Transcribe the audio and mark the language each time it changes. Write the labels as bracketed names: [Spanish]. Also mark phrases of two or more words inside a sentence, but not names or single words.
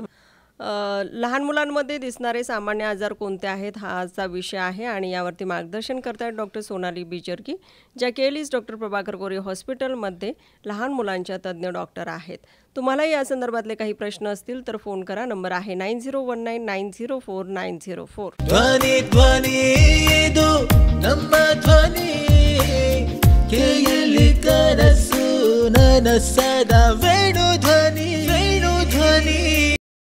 [Marathi] लहान मुलांमध्ये दिसणारे सामान्य आजार कोणते आहेत हा आजचा विषय आहे आणि यावरती मार्गदर्शन करतायत डॉक्टर सोनाली बिजरगी, ज्या केलीस डॉक्टर प्रभाकर कोरे हॉस्पिटलमध्ये लहान मुलांच्या तज्ज्ञ डॉक्टर आहेत. तुम्हालाही या संदर्भातले काही प्रश्न असतील तर फोन करा. नंबर आहे 9019904904. [Kannada] ಧ್ವನಿ ಧ್ವನಿ ಇದು ನಮ್ಮ ಧ್ವನಿ ಕೇಳಿ ಕನಸು ನನಸದ ವೇಣು ಧ್ವನಿ ವೇಣು ಧ್ವನಿ.